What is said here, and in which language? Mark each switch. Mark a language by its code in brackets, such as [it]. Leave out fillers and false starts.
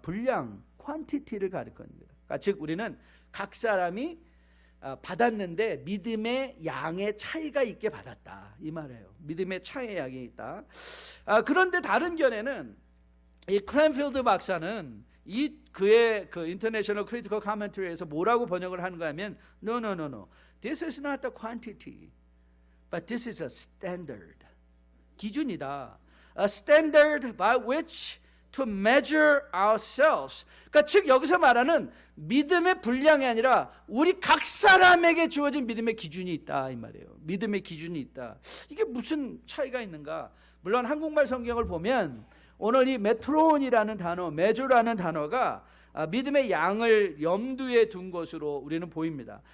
[ko] 분량, quantity를 가리키는 거다. 그러니까 즉 우리는 각 사람이 받았는데 믿음의 양의 차이가 있게 받았다, 이 말이에요. 믿음의 차이의 양이 있다. 그런데 다른 견해는 이 크랜필드 박사는 그의 그 인터내셔널 크리티컬 커멘터리에서 뭐라고 번역을 하는가 하면 No. [en] This is not the quantity, but this is a standard. [ko] 기준이다. [en] A standard by which to measure ourselves. [ko] 그러니까 즉 여기서 말하는 믿음의 분량이 아니라 우리 각 사람에게 주어진 믿음의 기준이 있다, 이 말이에요. 믿음의 기준이 있다. 이게 무슨 차이가 있는가? 물론 한국말 성경을 보면 오늘 이 메트론이라는 단어, 메조라는 단어가 믿음의 양을 염두에 둔 것으로 우리는 보입니다.